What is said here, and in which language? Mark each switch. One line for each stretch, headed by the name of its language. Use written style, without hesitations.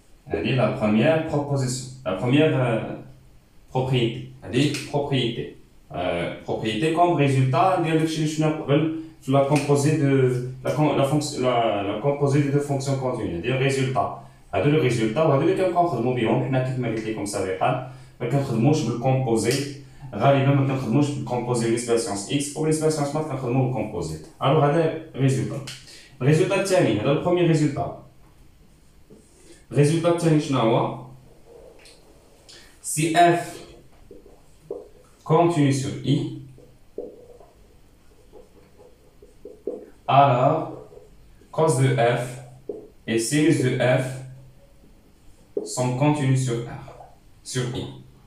French: Elle est la première proposition, la première propriété. Elle est propriété. Propriété comme résultat de la composée de la composée de deux fonctions continues. C'est-à-dire résultat.
Arabic: هذا
French: le résultat
Arabic: وهذا اللي كنخدموا بهم حنا كيف ما قلت لكم سابقا. ما كنخدموش بالكومبوزي، غالبا ما كنخدموش بالكومبوزي ليسباسيونس اكس او ليسباسيونس مات كنخدموا بالكومبوزيت. الوغ هذا ريزولتا. الريزولتا الثاني هذا البروميير ريزولتا. الريزولتا الثاني شنو هو؟
French: si f continue sur i, alors cos de f et sinus de f sont continus sur i.